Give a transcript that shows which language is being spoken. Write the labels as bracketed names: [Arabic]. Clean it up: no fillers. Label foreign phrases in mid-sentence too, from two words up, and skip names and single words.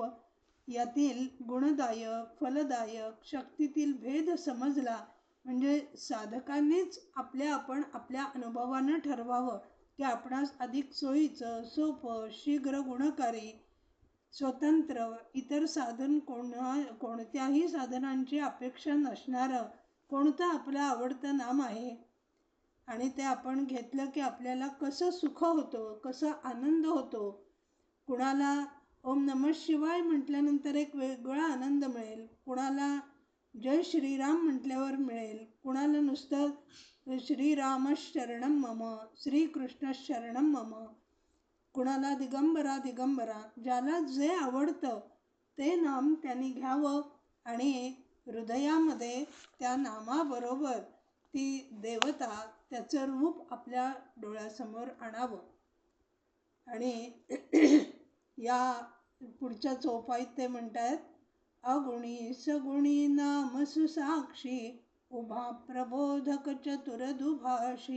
[Marathi] यातील गुणदायक, फलदायक, शक्तीतील भेद समजला म्हणजे साधकांनीच आपण आपल्या अनुभवानं ठरवावं की आपणास अधिक सोयीचं, सोपं, शीघ्र, गुणकारी, स्वतंत्र, इतर साधन कोणत्याही साधनांची अपेक्षा नसणारं कोणतं आपलं आवडतं नाम आहे आणि ते आपण घेतलं की आपल्याला कसं सुख होतं, कसा आनंद होतो. कुणाला [Sanskrit] ओम नमः शिवाय [Marathi] म्हटल्यानंतर एक वेगळा आनंद मिळेल, कुणाला जय श्रीराम म्हटल्यावर मिळेल, कुणाला नुसतं [Sanskrit] श्रीराम शरणम मम, श्रीकृष्ण शरणम मम, [Marathi] कुणाला दिगंबरा दिगंबरा. ज्याला जे आवडतं ते नाम त्यांनी घ्यावं आणि हृदयामध्ये त्या नामाबरोबर ती देवता, त्याचं रूप आपल्या डोळ्यासमोर आणावं. आणि या पुढच्या चौपाईत ते म्हणतायत, [Awadhi] अगुणी सगुणी नाम सुसाक्षी, उभा प्रबोधक चतुर दुभाषी.